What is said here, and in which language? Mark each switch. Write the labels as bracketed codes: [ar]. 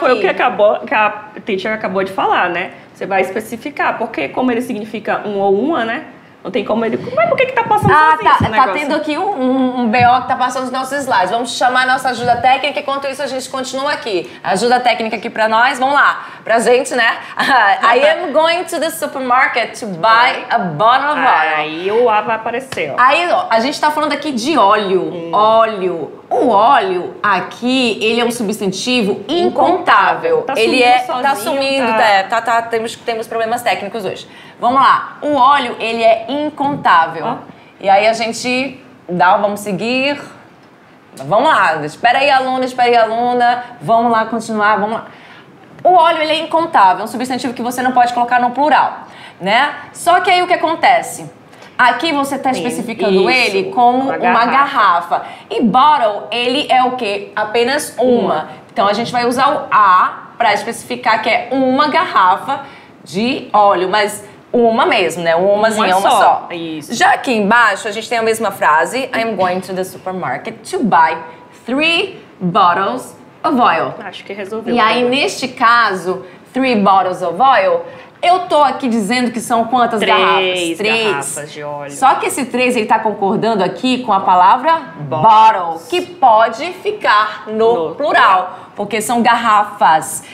[pt] Foi o que a teacher acabou de falar, né? Você vai especificar, porque como ele significa um ou uma, né? Não tem como ele... Mas por que tá passando sozinho esse negócio? Tá tendo aqui um BO que tá passando nos nossos slides. Vamos chamar a nossa ajuda técnica, enquanto isso a gente continua aqui. Ajuda técnica aqui pra nós, vamos lá. Pra gente, né? [en] I am going to the supermarket to buy a bottle of oil. [pt] Aí o A vai aparecer, ó. Aí, ó, a gente tá falando aqui de óleo. Óleo. O óleo aqui, ele é um substantivo incontável. Tá sumindo. Temos problemas técnicos hoje. Vamos lá. O óleo, ele é incontável. E aí a gente vamos seguir. Vamos lá. Espera aí, aluna. Vamos lá, continuar. Vamos lá. O óleo, ele é incontável. É um substantivo que você não pode colocar no plural, né? Só que aí o que acontece? Aqui você está especificando ele como uma garrafa. E bottle, ele é o quê? Apenas uma. Então a gente vai usar o a para especificar que é uma garrafa de óleo, mas uma mesmo, né? Uma só. Isso. Já aqui embaixo a gente tem a mesma frase. [en] I'm going to the supermarket to buy 3 bottles of oil. [pt] Acho que resolveu. E aí, neste caso, [en] 3 bottles of oil, [pt] eu tô aqui dizendo que são quantas garrafas? 3 garrafas de óleo. Só que esse 3, ele tá concordando aqui com a palavra bottle, que pode ficar no plural, porque são garrafas.